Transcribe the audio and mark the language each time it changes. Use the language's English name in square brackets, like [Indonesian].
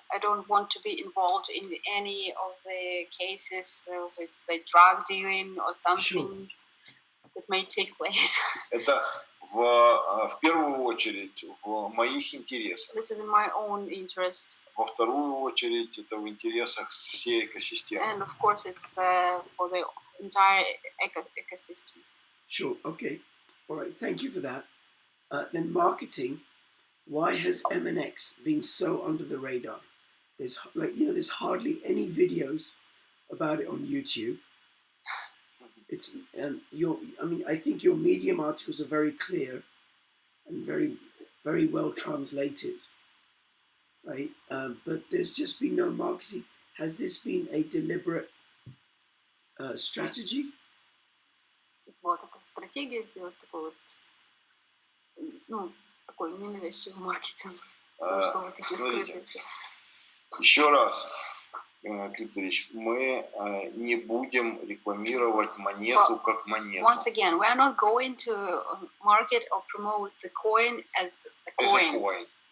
[English] I don't want to be involved in any of the cases with the drug dealing or something that may take place. [Russian] Это в первую очередь в моих интересах. [English] This is in my own interest. [Russian] Во вторую очередь это в интересах всей экосистемы. [English] And of course it's for the entire ecosystem. Sure. Okay. All right. Thank you for that. Then marketing. Why has MNX been so under the radar? There's there's hardly any videos about it on YouTube. It's I think your Medium articles are very clear and very, very well translated, right? But there's just been no marketing. Has this been a deliberate strategy? [Russian] Это была такая стратегия сделать такой такой ненавязчивый маркетинг. Что вы такие скрытые. Еще раз. Крипторич, мы не будем рекламировать монету как монету. [English] Once again, we are not going to market or promote the coin as a coin.